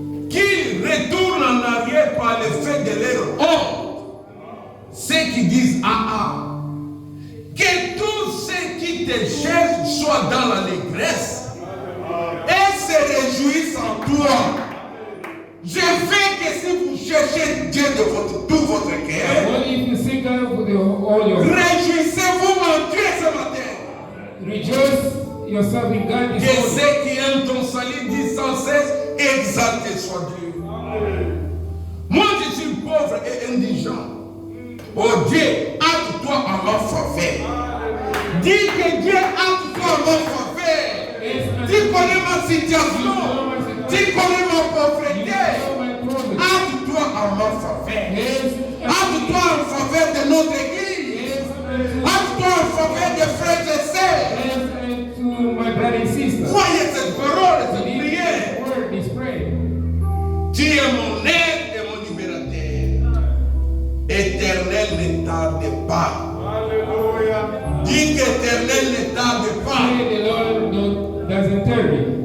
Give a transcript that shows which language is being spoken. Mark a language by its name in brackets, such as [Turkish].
[French] Qu'il retourne en arrière par le fait de leur honte. Ceux qui disent ah. Que tous ceux qui te cherchent soient dans l'allégresse et se réjouissent en toi. Je veux que si vous cherchez Dieu de tout votre cœur, [English] what if you seek God with all your heart? [French] réjouissez-vous en Dieu ce matin. [English] Rejoice yourself in God [French] Que [English] this morning. [French] ceux qui aiment ton salut disent sans cesse, exalté soit Dieu. Moi je suis pauvre et indigent. Oh Dieu, hâte-toi à ma faveur. Dis que Dieu hâte-toi à ma faveur. Tu connais ma situation. Tu connais ma pauvreté. Hâte-toi à ma faveur. Hâte-toi Acte-toi en faveur de notre église. Acte-toi en faveur des frères et sœurs. [English] And to my brother and sister. [French] Croyez cette parole, cette prière. [English] This word, this prayer. [French] Tu es mon aide et mon libérateur. Éternel ne tarde pas. Alléluia. Dis qu'éternel ne tarde pas. [English] Say the Lord doesn't tarry.